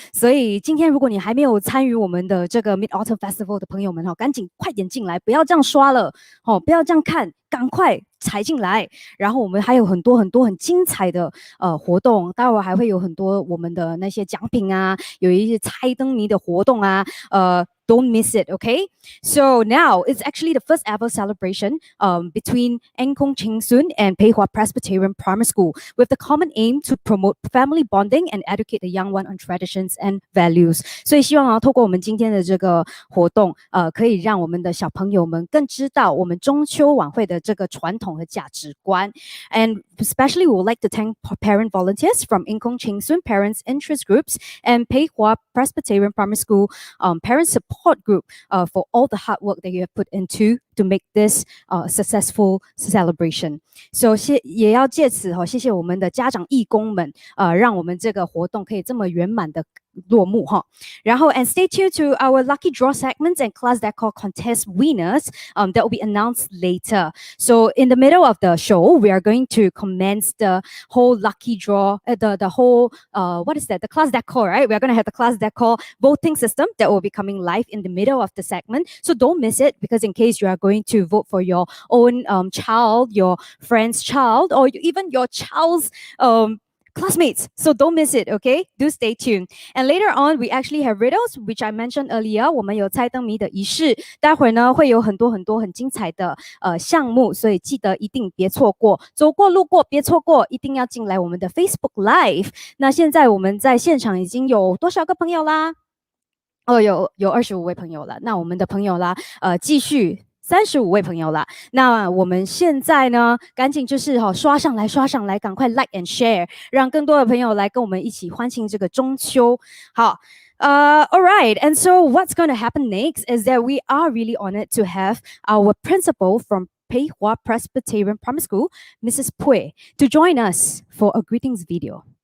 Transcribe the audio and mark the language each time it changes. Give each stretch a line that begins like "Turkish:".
Chinese: 所以今天如果你还没有参与我们的这个 Mid-Autumn Festival 的朋友们赶紧快点进来，不要这样刷了不要这样看，赶快踩进来。然后我们还有很多很精彩的活动，待会儿还会有很多我们的那些奖品啊，有一些猜灯谜的活动啊，
English: Don't miss it, okay? So now it's actually the first ever celebration between Cheng Soon and Pei Hua Presbyterian Primary School with the common aim to promote family bonding and educate the young one on traditions and values.
Chinese: 所以希望透过我们今天的这个活动，可以让我们的小朋友们更知道我们中秋晚会的这个传统和价值观。
English: And especially we would like to thank parent volunteers from Cheng Soon Parents Interest Groups and Pei Hua Presbyterian Primary School Parent Support Group for all the hard work that you have put into to make this successful celebration. So
Chinese: 也要借此谢谢我们的家长义工们，让我们这个活动可以这么圆满的落幕然后
English: and stay tuned to our lucky draw segments and class decor contest winners that will be announced later. So in the middle of the show, we are going to commence the whole lucky draw, the whole what is that? The class decor, right? We are going to have the class decor voting system that will be coming live in the middle of the segment. So don't miss it, because in case you are going to vote for your own child, your friend's child, or even your child's classmates. So don't miss it, okay? Do stay tuned. And later on, we actually have riddles, which I mentioned earlier.
Chinese: 我们有猜灯谜的仪式，待会儿呢会有很多很精彩的项目，所以记得一定别错过，走过路过别错过，一定要进来我们的 Facebook Live。那现在我们在现场已经有多少个朋友啦？有25位朋友了。那我们的朋友啦，继续。35位朋友了，那我们现在呢，赶紧就是刷上来，赶快
English: like and share，
Chinese: 让更多的朋友来跟我们一起欢庆这个中秋。好，
English: all right, and so what's going to happen next is that we are really honored to have our principal from Pei Hua Presbyterian Primary School, Mrs. Pui, to join us for a greetings video.